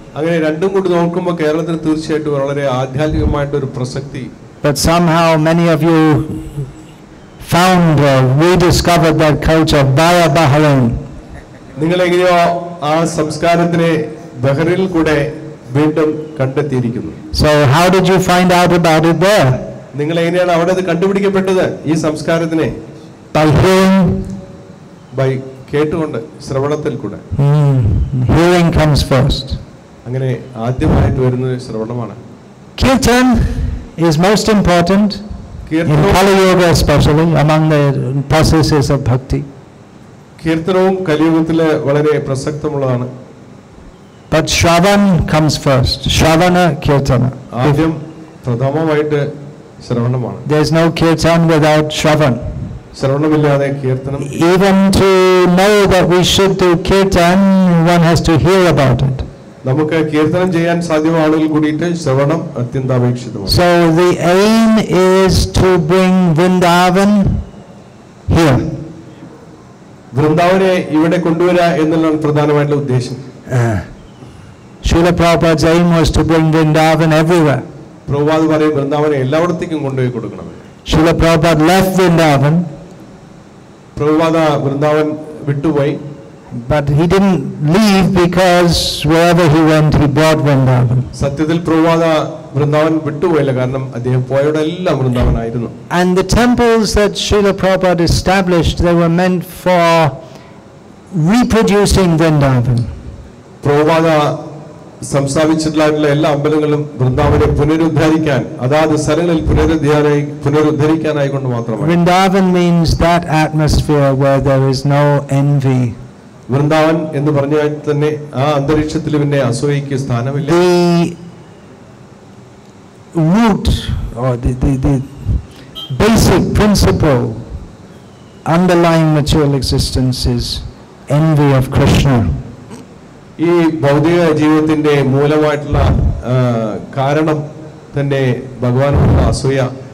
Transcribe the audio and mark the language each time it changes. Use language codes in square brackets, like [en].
[ml] അങ്ങനെ രണ്ടും കൂടി നോക്കുമ്പോൾ കേരളത്തിന് തീർച്ചയായിട്ടും വളരെ ആധ്യാത്മികമായിട്ടൊരു പ്രസക്തി. [en] But somehow many of you found rediscovered that culture via Bahrain. [ml] നിങ്ങൾ എങ്ങനെയോ ആ സംസ്കാരത്തിനെ ബഹ്റിനിൽ കൂടെ വീണ്ടും കണ്ടെത്തിയിരിക്കുന്നു. [en] So how did you find out about it there? [ml] നിങ്ങൾ എങ്ങനെയാണ് അവിടെ അത് കണ്ടുപിടിക്കപ്പെട്ടത് ഈ സംസ്കാരത്തിനെ? [en] By hearing, [ml] by കേട്ടുകൊണ്ട് ശ്രവണത്തിൽ കൂടെ. [en] Hearing comes first. [ml] അങ്ങനെ ആദ്യമായിട്ട് വരുന്നത് ശ്രവണമാണ്. [en] Kirtan is most important in Kali Yuga, especially among the processes of bhakti. [ml] കീർത്തനവും കലിയുഗത്തിലെ വളരെ പ്രസക്തമുള്ളതാണ്. [en] But Shravan comes first. Shravana Kirtana. [ml] ആദ്യം പ്രഥമമായിട്ട് ശ്രവണമാണ്. [en] There is no kirtan without Shravan. [ml] ശ്രവണമില്ലാതെ കീർത്തനം. [en] Even to know that we should do kirtan, one has to hear about it. [ml] നമുക്ക് കീർത്തനം ചെയ്യാൻ സാധ്യമാണെങ്കിൽ കൂടിയിട്ട് ശ്രവണം അത്യന്താപേക്ഷിതമാണ്. [en] So the aim is to bring Vrindavan here. [ml] വൃന്ദാവനെ ഇവിടെ കൊണ്ടുവരിക എന്നുള്ളതാണ് പ്രധാനമായിട്ടുള്ള ഉദ്ദേശം. [en] Srila Prabhupada's aim was to bring Vrindavan everywhere. [ml] Prabhupada പറയും വൃന്ദാവനെ എല്ലായിടത്തേക്കും കൊണ്ടുപോയി കൊടുക്കണം. [en] Srila Prabhupada left Vrindavan. [ml] Prabhupada Vrindavan വിട്ടുപോയി. [en] But he didn't leave because wherever he went he brought Vrindavan. [ml] സത്യത്തിൽ പ്രഭുപാദ വൃന്ദാവൻ വിട്ടുപോയില്ല, കാരണം അദ്ദേഹം പോയവിടെല്ലാം വൃന്ദാവനായിരുന്നു. [en] And the temples that Srila Prabhupada established, they were meant for reproducing Vrindavan. [ml] Prabhupada സംസ്ഥാപിച്ചിട്ടുള്ള എല്ലാ അമ്പലങ്ങളും വൃന്ദാവനെ പുനരുദ്ധരിക്കാൻ, അതാത് സ്ഥലങ്ങളിൽ പുനരുദ്ധരിക്കാനായി കൊണ്ട് മാത്രമാണ്. [en] Vrindavan means that atmosphere where there is no envy. [ml] Vrindavan എന്ന് പറഞ്ഞാൽ തന്നെ ആ അന്തരീക്ഷത്തിൽ പിന്നെ അസൂയയ്ക്ക് സ്ഥാനമില്ല. [en] The root or the basic principle underlying material existence is envy of Krishna. [ml] ഈ ഭൗതിക ജീവിതത്തിന്റെ മൂലമായിട്ടുള്ള കാരണം തന്നെ ഭഗവാനോടുള്ള അസൂയ.